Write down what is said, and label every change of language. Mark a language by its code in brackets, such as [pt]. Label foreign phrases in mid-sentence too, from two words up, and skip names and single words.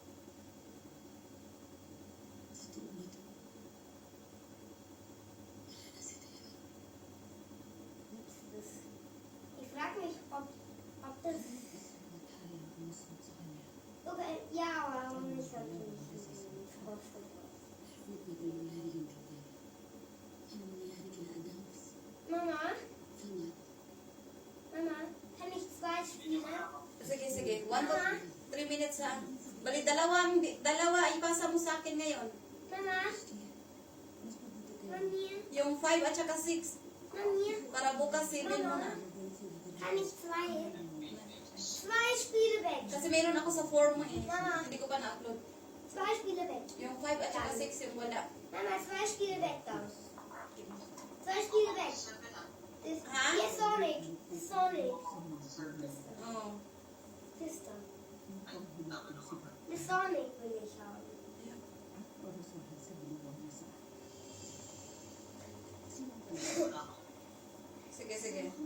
[de] Ich frage mich, ob das. Okay, ja, aber warum nicht natürlich? Kostet was. Mama? Mama, kann ich 2 spielen? [tl] Sige, sige. [en] 1 to 3 minutes [tl] ha. Bali, dalawa ipasa mo sa akin ngayon. [de] Mama? Mami? [tl] Yung 5 at saka 6. [de] Mami? [tl] Para bukas 7 mo na. [de] Kann ich 2? 2 Spiele weg. [tl] Kasi meron ako sa form mo eh. [de] Mama. [tl] Hindi ko pa na-upload. [de] 2 Spiele weg. [tl] Yung 5 at saka 6 yung wala. [de] Mama, 2 Spiele weg dann. 2 Spiele weg. Das, Ha? hier ist Sonic. Sonic. [tl] Oo. [de] Das da. Das Sonic will ich haben. [tl] Sige, sige.